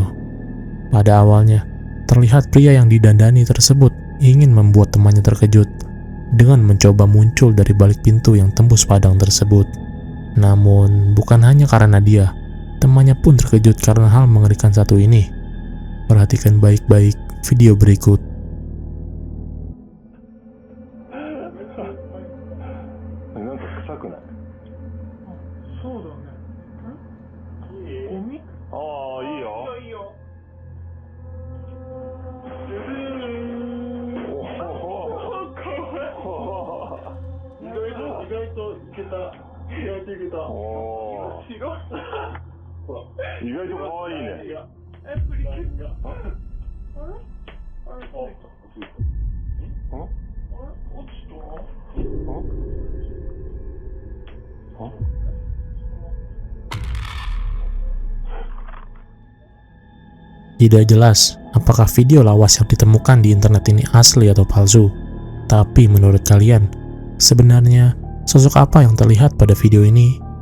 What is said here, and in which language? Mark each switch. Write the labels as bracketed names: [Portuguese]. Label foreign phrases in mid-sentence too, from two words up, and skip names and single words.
[Indonesian] Pada awalnya, terlihat pria yang didandani tersebut ingin membuat temannya terkejut dengan mencoba muncul dari balik pintu yang tembus padang tersebut. Namun, bukan hanya karena dia, temannya pun terkejut karena hal mengerikan satu ini. Perhatikan baik-baik video berikut. [Japanese] なんか臭くない？そうだね。ゴミ？ああ、いいよ。いいよ。意外といけた。意外といけた。おー、違う。ほら。意外と可愛いね。いや。プリケンが。あれ？あれ？ん？落ちた？ [Indonesian] Tidak jelas apakah video lawas yang ditemukan di internet ini asli atau palsu. Tapi menurut kalian, sebenarnya sosok apa yang terlihat pada video ini?